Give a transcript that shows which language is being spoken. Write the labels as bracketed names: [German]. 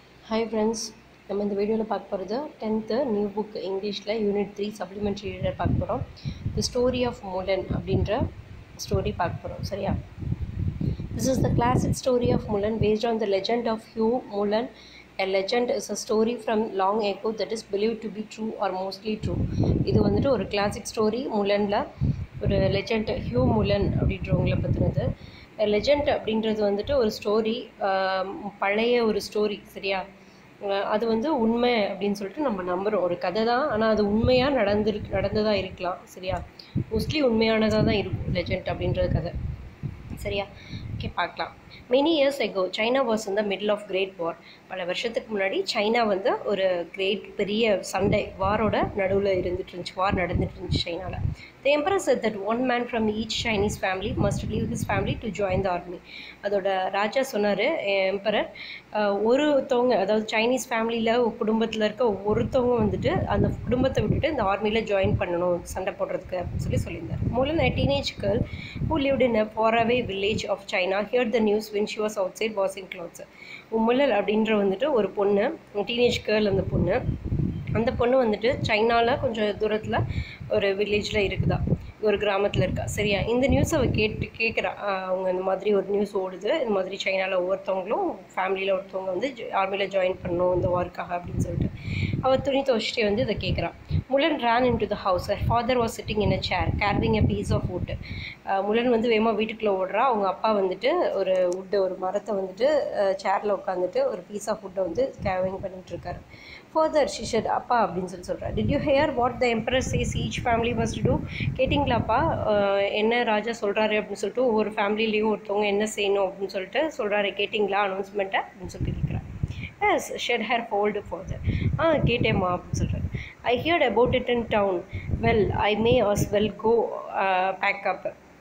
[Tamil] Hi friends, நம்ம இந்த வீடியோவில் பார்க்க போகிறது 10th நியூ புக் இங்கிலீஷில் யூனிட் 3 சப்ளிமெண்ட்ரி ரீடர் பார்க்க போகிறோம். தி ஸ்டோரி ஆஃப் முலன் அப்படின்ற ஸ்டோரி பார்க்க போகிறோம். சரியா? [English] This is the classic story of Mulan based on the legend of Hugh Mulan. A legend is a story from long ago that is believed to be true or mostly true. [Tamil] இது வந்துட்டு ஒரு classic story முலனில் ஒரு legend Hugh முலன் அப்படின்றவங்கள பற்றினது. Legend அப்படின்றது வந்துட்டு ஒரு story, பழைய ஒரு story. சரியா? அது வந்து உண்மை அப்படின்னு சொல்லிட்டு நம்ம நம்புகிறோம். ஒரு கதை தான், ஆனால் அது உண்மையாக நடந்ததாக இருக்கலாம். சரியா? மோஸ்ட்லி உண்மையானதாக தான் இருக்கும் லெஜண்ட் அப்படின்றது கதை. சரியா? ஓகே, பார்க்கலாம். [English] Many years ago China was in the middle of great war. [Tamil] பல வருஷத்துக்கு முன்னாடி சைனா வந்து ஒரு பெரிய சண்டை வாரோட நடுவில் இருந்துட்டு வார் நடந்துட்டு இருந்துச்சு சைனாவில். [English] The emperor said that one man from each Chinese family must leave his family to join the army. [Tamil] அதோட ராஜா சொன்னார், எம்பரர், ஒருத்தவங்க, அதாவது சைனீஸ் ஃபேமிலியில் குடும்பத்தில் இருக்க ஒருத்தவங்க வந்துட்டு அந்த குடும்பத்தை விட்டுட்டு இந்த ஆர்மியில் ஜாயின் பண்ணணும் சண்டை போடுறதுக்கு அப்படின்னு சொல்லியிருந்தார். [English] Mulan, a teenage girl who lived in a faraway village of China, heard the news when she was outside washing clothes. [Tamil] முலல் அப்படின்ற வந்துட்டு ஒரு பொண்ணு, டீனேஜ் கேர்ள். அந்த பொண்ணு வந்துட்டு சைனாவில் கொஞ்சம் தூரத்தில் ஒரு வில்லேஜில் இருக்குதா, ஒரு கிராமத்தில் இருக்கா. சரியா? இந்த நியூஸ் அவள் கேட்குறா. அவங்க இந்த மாதிரி ஒரு நியூஸ் ஓடுது, இந்த மாதிரி சைனாவில் ஒவ்வொருத்தவங்களும் ஃபேமிலியில் ஒருத்தவங்க வந்து ஆர்மியில் ஜாயின் பண்ணணும் இந்த வார்க்காக அப்படின்னு சொல்லிட்டு அவள் துணி துவச்சிட்டே வந்து இதை கேட்குறான். [English] Mulan ran into the house. Her father was sitting in a chair carving a piece of wood. [Tamil] முலன் வந்து வேகமாக வீட்டுக்குள்ளே ஓடுறா. அவங்க அப்பா வந்துட்டு ஒரு மரத்தை வந்துட்டு சேரில் உட்காந்துட்டு ஒரு பீஸ் ஆஃப் வுட்டை வந்து கேவிங் பண்ணிகிட்டு இருக்காரு. [English] father she said, [Tamil] அப்பா அப்படின்னு சொல்கிறார். [English] Did you hear what the emperor says each family must do? [Tamil] கேட்டிங்களாப்பா என்ன ராஜா சொல்கிறாரு அப்படின்னு சொல்லிட்டு ஒவ்வொரு ஃபேமிலிலையும் ஒருத்தவங்க என்ன செய்யணும் அப்படின்னு சொல்லிட்டு சொல்கிறாரு, கேட்டிங்களா அனௌன்ஸ்மெண்ட்டை அப்படின்னு சொல்லிட்டு கேட்குறேன். [English] Yes, shed her hold father. [Tamil] கேட்டேம்மா அப்படின்னு சொல்கிறாரு. [English] I heard about it in town. Well, I may as well go back up.